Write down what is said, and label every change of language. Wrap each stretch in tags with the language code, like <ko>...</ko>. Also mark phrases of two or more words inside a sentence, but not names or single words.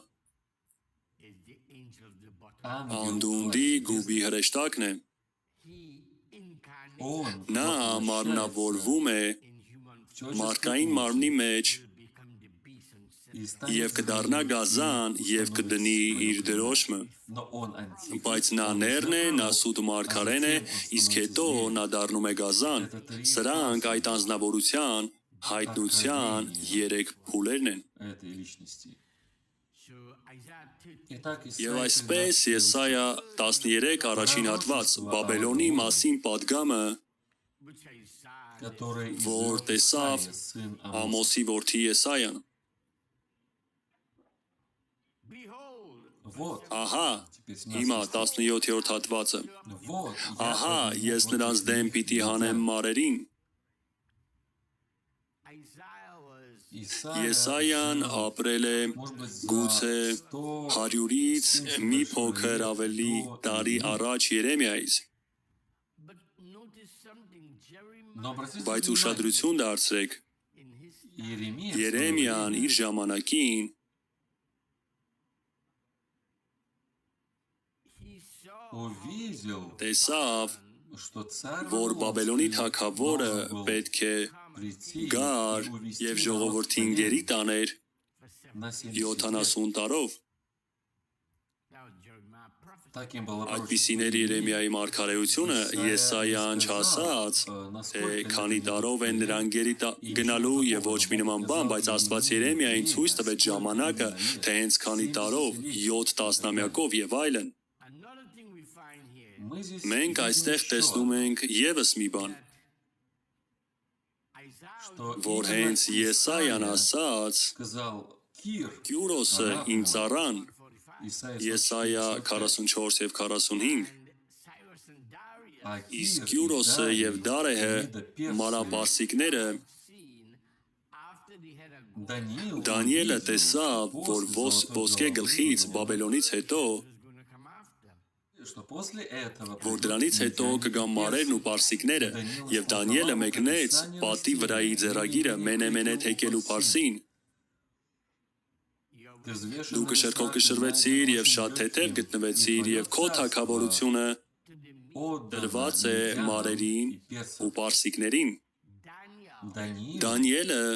<hy>անդունդի գուբի հրեշտակն է։ Նա մարմնավորվում է մարդկային մարմնի մեջ եւ կդառնա գազան եւ կդնի իր դրոշմը, բայց նա ներն է, նա սուտ մարգարեն է, իսկ հետո նա դառնում է գազան։ Սրանք այդ անձնավորության հայտնության 3 փուլերն են։</hy> <ru>этой личности.</ru> <hy>Եվ այսպես Եսայա 13 առաջին հատված Բաբելոնի մասին պատգամը,</hy> <ru>который</ru> <hy>որ</hy> <ru>изрек</ru> <hy>տեսավ</hy> <ru>Исаия, сын Амоса.</ru> <hy>Ամոսի որդի Եսայան։</hy> <ru>Вот,</ru> <hy>Ահա, հիմա 17-րդ հատվածը։</hy> <ru>вот,</ru> <hy>Ահա, ես նրանց դեմ պիտի հանեմ մարերին։ Եսայան ապրել է գուցե 100-ից մի փոքր ավելի տարի առաջ Երեմիայից, բայց ուշադրություն դարձրեք, Երեմիան իր ժամանակին</hy> <ru>увидел,</ru> <hy>տեսավ,</hy> <ru>что царь</ru> <hy>որ Բաբելոնի թագավորը</hy> <ru>должен был</ru> <hy>պետք է</hy> <ru>прийти</ru> <hy>գար</hy> <ru>и увести</ru> <hy>եւ</hy> <ru>народ</ru> <hy>ժողովրդին</hy> <ru>в</ru> <hy>գերի</hy> <ru>плен</ru> <hy>տաներ</hy> <ru>на 70 лет.</ru> <hy>70 տարով։</hy> <ru>Таким было</ru> <hy>Այդպիսիներ Երեմիայի մարգարեությունը Եսայան չասաց, թե քանի տարով են նրան գերի գնալու եւ ոչ մի նման բան, բայց Աստված Երեմիային ցույց տվեց ժամանակը, թե հենց քանի տարով, 7 տասնամյակով եւ այլն։</hy> <ru>Мы здесь</ru> <hy>Մենք</hy> <ru>видим</ru> <hy>այստեղ</hy> <ru>еще,</ru> <hy>տեսնում ենք եւս մի բան,</hy> <ru>что</ru> <hy>որ</hy> <ru>именно</ru> <hy>հենց Եսայան Исаия ասաց.</hy> <ru>сказал Кир,</ru> <hy>Կյուրոսը իմ ծառան, Եսայա Исаия 44 եւ 45,</hy> <ru>а</ru> <hy>իսկ Кир Կյուրոսը</hy> <ru>и</ru> <hy>եւ Դարեհը մանապարսիկները Դանիելը տեսավ, որ ոսկե գլխից Բաբելոնից հետո,</hy> <ru>что после этого</ru> <hy>որ դրանից հետո կգան մարերն ու պարսիկները, եւ Դանիելը մեկնեց պատի վրայի ձեռագիրը մենե թեկելու Փարսին։ Դու կշերքով կշռվեցիր եւ շատ թեթև գտնվեցիր եւ քո թագավորությունը դրված է մարերին ու պարսիկներին։ Դանիելը</hy>